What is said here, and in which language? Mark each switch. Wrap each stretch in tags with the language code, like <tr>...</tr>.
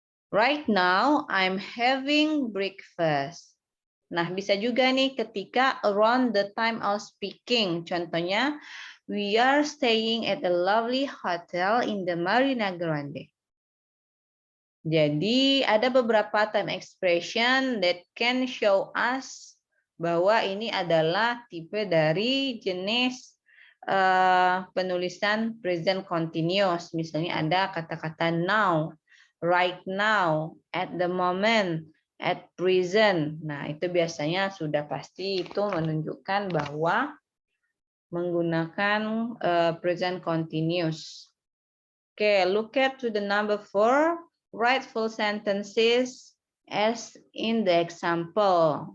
<en>Right now, I'm having breakfast.</en> <id>Nah, bisa juga nih ketika</id> <en>around the time of speaking.</en> <id>Contohnya,</id> <en>we are staying at a lovely hotel in the Marina Grande.</en> <id>Jadi, ada beberapa time expression</id> <en>that can show us</en> <id>bahwa ini adalah tipe dari jenis penulisan present continuous. Misalnya ada kata-kata now, right now, at the moment, at present. Nah, itu biasanya sudah pasti itu menunjukkan bahwa menggunakan present continuous.</id> <en>Okay, look at to the number 4. Write full sentences as in the example.</en>